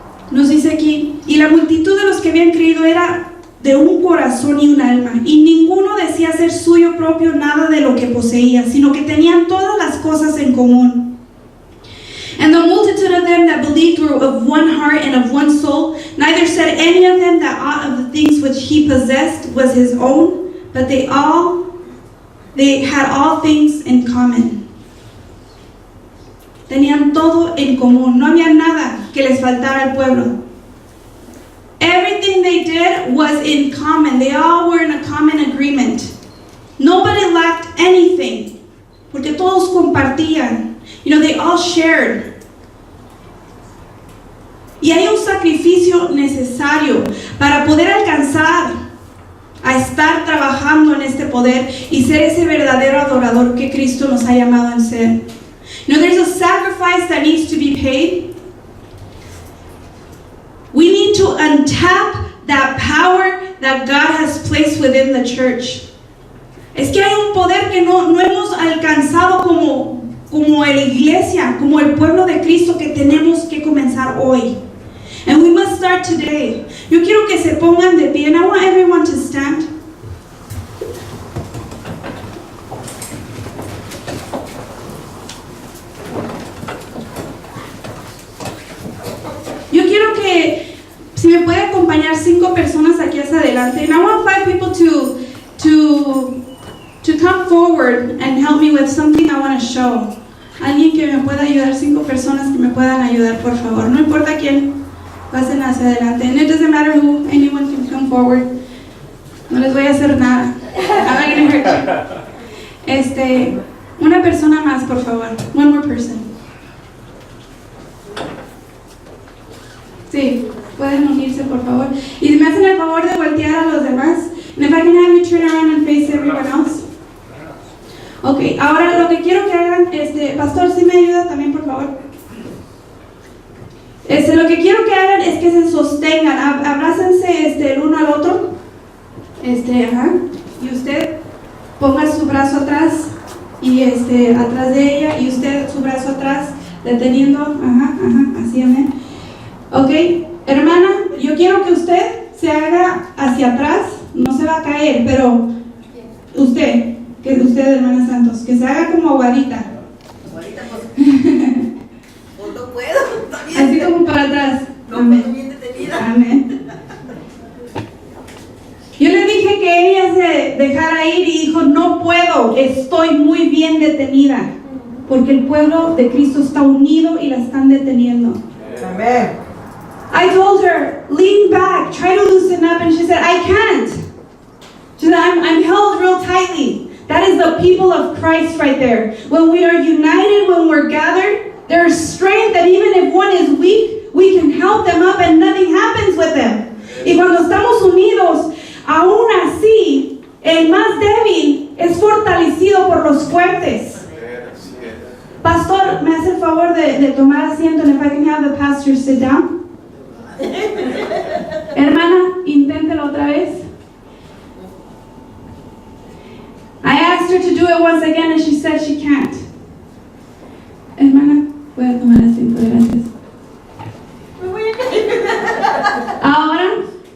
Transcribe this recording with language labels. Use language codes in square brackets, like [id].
[es] Nos dice aquí, y la multitud de los que habían creído era de un corazón y un alma, y ninguno decía ser suyo propio nada de lo que poseía, sino que tenían todas las cosas en común. [en] And the multitude of them that believed were of one heart and of one soul. Neither said any of them that aught of the things which he possessed was his own, but they had all things in common. [es] Tenían todo en común. No había nada que les faltara al pueblo. [en] Everything they did was in common. They all were in a common agreement. Nobody lacked anything, [es] porque todos compartían. [en] You know, they all shared. [es] Y hay un sacrificio necesario para poder alcanzar a estar trabajando en este poder y ser ese verdadero adorador que Cristo nos ha llamado a ser. [en] You know, there's a sacrifice that needs to be paid. We need to untap that power that God has placed within the church. [es] Es que hay un poder que no hemos alcanzado como la iglesia, como el pueblo de Cristo, que tenemos que comenzar hoy. [en] And we must start today. [es] Yo quiero que se pongan de pie, [en] and I want everyone to stand. [es] Yo quiero que, si me puede acompañar 5 personas aquí hacia adelante, [en] and I want 5 people to come forward and help me with something I want to show. [es] Alguien que me pueda ayudar, 5 personas que me puedan ayudar, por favor. No importa quién, pasen hacia adelante. [en] And it doesn't matter who, anyone can come forward. [es] No les voy a hacer nada. [en] I'm not gonna hurt you. [es] Una persona más, por favor. [en] One more person. [es] Sí, pueden unirse, por favor. Y me hacen el favor de voltear a los demás. [en] And if I can have you turn around and face everyone else. [es] Ok, ahora lo que quiero que hagan, pastor, ¿sí me ayuda también, por favor? Lo que quiero que hagan es que se sostengan, abrácense el uno al otro. Y usted ponga su brazo atrás y atrás de ella, y usted su brazo atrás, deteniendo, así, amén. Ok, hermana, yo quiero que usted se haga hacia atrás, no se va a caer, pero usted, hermana Santos, que se haga como aguadita. Aguadita, pues no puedo, también. Así como para atrás. No puedo, bien detenida. Amén. Yo le dije que ella se dejara ir y dijo, no puedo, estoy muy bien detenida, porque el pueblo de Cristo está unido y la están deteniendo. Amén. [en] I told her, lean back, try to loosen up, and she said, I can't. She said, I'm held real tightly. That is the people of Christ right there. When we are united, when we're gathered, there is strength that even if one is weak, we can help them up and nothing happens with them. [es] Y cuando estamos unidos, aún así, el más débil es fortalecido por los fuertes. Pastor, ¿me hace el favor de tomar asiento? [en] And if I can have the pastor sit down. [es] Hermana, inténtelo otra vez. [en] I asked her to do it once again and she said she can't. [es] Hermana, puede tomar asiento, gracias. Ahora,